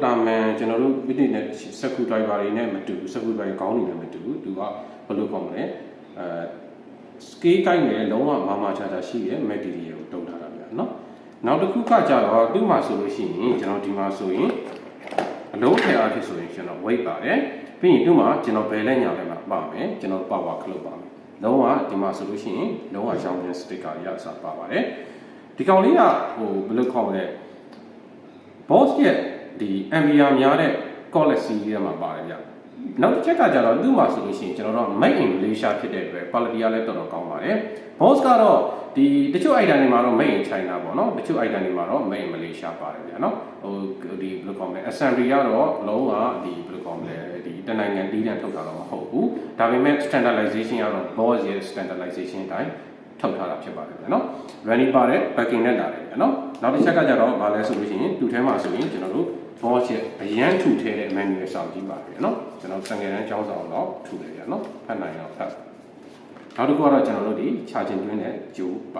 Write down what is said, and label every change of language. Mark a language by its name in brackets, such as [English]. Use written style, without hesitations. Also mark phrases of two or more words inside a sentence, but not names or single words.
[Burmese] တာမန်ကျွန်တော်တို့ဝိနည်းနဲ့စက်ကူဒရိုင်ဘာတွေနဲ့မတူစက်ကူဒရိုင်ခေါင်းတွေနဲ့မတူသူကဘယ်လိုခေါ်မလဲစကေးကိုင်းနဲ့လုံးဝမာချာရှိတဲ့ material ကိုတုံးထားတာဗျာနော်နောက်တစ်ခုကကြတော့သူ့မှာဆိုလို့ရှိရင်ကျွန်တော်ဒီမှာဆိုရင်အလုံးထဲအားဖြင့်ဆိုရင်ကျွန်တော် weight ပါတယ်ပြီးရင်သူ့မှာကျွန်တော်ဘယ်လက်ညာလဲမှာပါမယ်ကျွန်တော် power ခလုတ်ပါမယ်လုံးဝဒီမှာဆိုလို့ရှိရင်လုံးဝရောင်းတဲ့ sticker ရအစားပါပါတယ်ဒီကောင်လေးကဘယ်လိုခေါ်မလဲ boss ရဲ့ဒီ ampere များတဲ့ [English] collect series [Burmese] ထဲမှာပါတယ်ဗျနောက်တစ်ချက်ကကြတော့သူ့မှာဆိုလို့ရှိရင်ကျွန်တော်တို့ [English] made in Malaysia [Burmese] ဖြစ်တဲ့အတွက် quality ကလည်းတော်တော်ကောင်းပါတယ် boss ကတော့ဒီတချို့ item တွေမှာတော့ [English] made in China [Burmese] ပေါ့နော်တချို့ item တွေမှာတော့ [English] made in Malaysia [Burmese] ပါတယ်ဗျနော်ဒီဘယ်လိုခေါ်မလဲ assembly ကတော့လုံးဝဒီဘယ်လိုခေါ်မလဲဒီတနိုင်ငံတီးတန်းထုတ်တာတော့မဟုတ်ဘူးဒါပေမဲ့ standardization ကတော့ boss ရဲ့ standardization အတိုင်းထုတ်ထားတာဖြစ်ပါတယ်ဗျနော် running ပါတယ် packing နဲ့လာတယ်ဗျနော်နောက်တစ်ချက်ကကြတော့ဗာလဲဆိုလို့ရှိရင်သူ့ထဲမှာဆိုရင်ကျွန်တော်တို့ boss ရဲ့အရန်ထူထဲတဲ့ manual စောင့်ကြည့်ပါတယ်ဗျနော်ကျွန်တော်စံငယ်တန်းကျောင်းဆောင်တော့ထူတယ်ဗျနော်ဖတ်နိုင်တော့ဖတ်နောက်တစ်ခုကတော့ကျွန်တော်တို့ဒီ charging တွင်းနဲ့ကြိုးပါ